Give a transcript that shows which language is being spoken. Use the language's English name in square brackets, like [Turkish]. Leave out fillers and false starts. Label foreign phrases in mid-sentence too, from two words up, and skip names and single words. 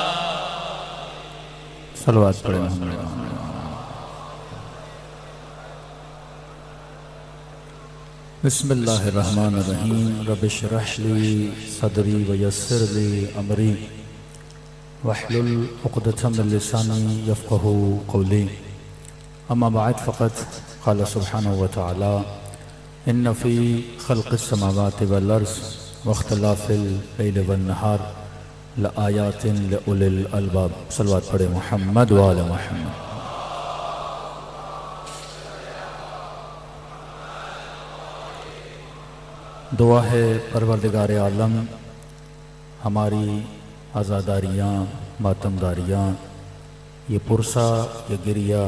[Urdu] صلوات پڑھیں. [Arabic] بسم الله الرحمن الرحيم رب اشرح لي صدري ويسر لي أمري واحلل عقدة من لساني يفقهوا قولي. أما بعد فقد قال سبحانه وتعالى إن في خلق السماوات والأرض واختلاف الليل والنهار لآيات لأولي الألباب. [Urdu] صلوات پڑھے [Arabic] محمد وآل محمد. [Urdu] دعا ہے پروردگار عالم ہماری عزاداریاں ماتمداریاں یہ پرسہ یہ گریہ